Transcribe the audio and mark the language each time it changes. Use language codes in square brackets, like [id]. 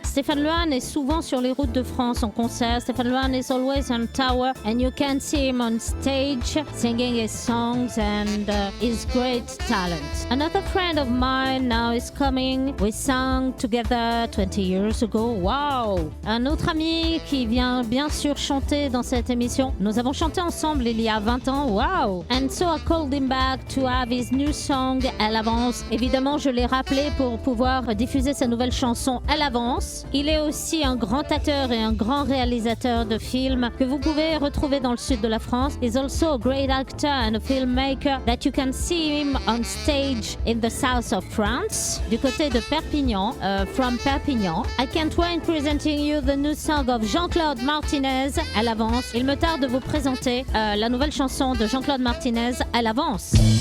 [fr] Stéphane Luan est souvent sur les routes de France en concert. [en] Stéphane Luan is always on tour and you can see him on stage singing his songs and his great talent. Another friend of mine now is coming. We sang together 20 years ago. Wow! [fr] Un autre ami qui vient bien sûr chanter dans cette émission. Nous avons chanté ensemble il y a 20 ans. Wow! [en] And so I called him back to have his new song à l'avance. [fr] Évidemment, je l'ai rappelé pour pouvoir diffuser sa nouvelle chanson à l'avance. Il est aussi un grand acteur et un grand réalisateur de films que vous pouvez retrouver dans le sud de la France. [en] He's also a great actor and a filmmaker that you can see him on stage in the south of France, [fr] du côté de Perpignan, [en] from Perpignan. I can't wait presenting you the new song of Jean-Claude Martinez à l'avance. [fr] Il me tarde de vous présenter la nouvelle chanson de Jean-Claude Martinez à l'avance.